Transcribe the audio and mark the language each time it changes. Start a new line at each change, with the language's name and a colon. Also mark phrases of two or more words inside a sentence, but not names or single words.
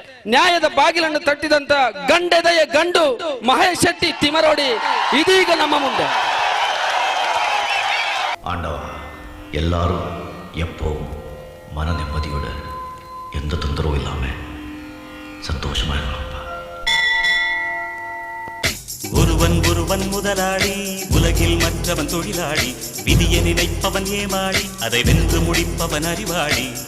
Kannada: ನ್ಯಾಯದ ಬಾಗಿಲನ್ನು ತಟ್ಟಿದಂತ ಗಂಡೆದೆಯ ಗಂಡು ಮಹೇಶ್ ಶೆಟ್ಟಿ ತಿಮರೋಡಿ ಇದೀಗ ನಮ್ಮ ಮುಂದೆ.
Tamil: ஆண்டவா, எல்லாரும் எப்போவும் மன நிம்மதியோடு எந்த தொந்தரவும் இல்லாமல் சந்தோஷமா இருக்கணும்ப்பா. ஒருவன் ஒருவன் முதலாளி, உலகில் மற்றவன் தொழிலாளி, விதியை நினைப்பவன் ஏமாளி, அதை வென்று முடிப்பவன் அறிவாளி.